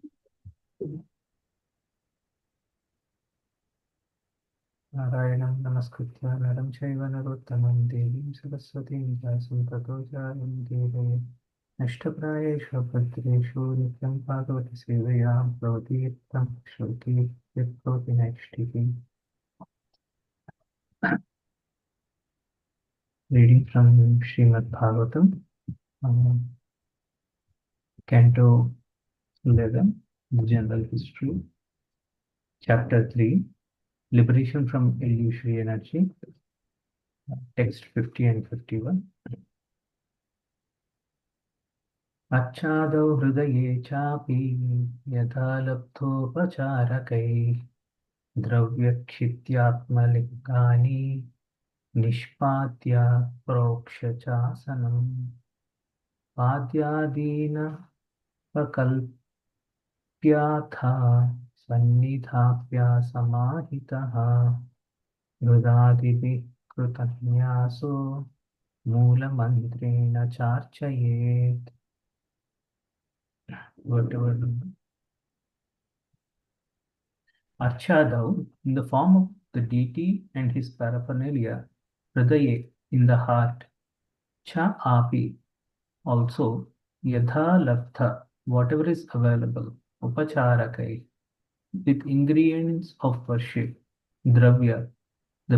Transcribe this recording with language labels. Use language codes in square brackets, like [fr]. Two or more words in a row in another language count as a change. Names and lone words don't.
[sa] Narayanam Namaskritya Naram Chaiva Narottamam Devim Saraswatim Vyasam Tato Jayam Nashtaprayeshu Bhadreshu Nityam Bhagavati Sevayam Prodiptam Shruti Viprovati Naishtiki. [en] Reading from Srimad Bhagavatam, Canto 11, the General History, Chapter 3, Liberation from Illusory Energy, Text 50 and 51. [sa] Achādau hridaye chāpi yatha labdhopacārakai dravyakṣityātmalingāni nishpātya prokṣacāsanam pādyādīna pakalpyātha sannidhāpya samāhitaha hridādibhi krutanyāso mūlamantreṇa chārchayet. [en] Whatever Archadau, in the form of the deity and his paraphernalia, Hridaye, in the heart, [sa] Cha Api, also, Yadha Labdha, [en] whatever is available, Upacharakai, with ingredients of worship, Dravya, the